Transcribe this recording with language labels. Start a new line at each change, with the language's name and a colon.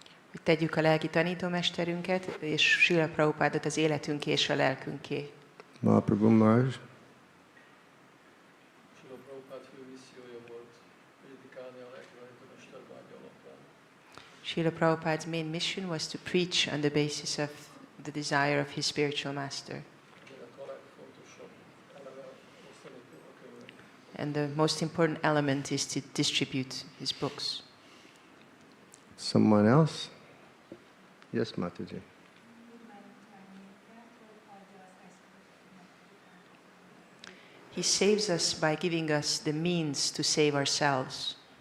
Hungarian: Hogy tegyük a lelki tanítómesterünket, és Srila Prabhupádot az életünké és a lelkünké. Mahaprabhu Maharaj. Srila Prabhupád fő missziója volt prédikálni a lelki tanítómester vágya alapján.
English: Srila Prabhupád's main mission was to preach on the basis of the desire of his spiritual master.
Hungarian: Ennek a legfontosabb eleme osztani a könyveket.
English: And the most important element is to distribute his books. Someone else? Yes, Mataji. He saves us by giving us the means to save ourselves.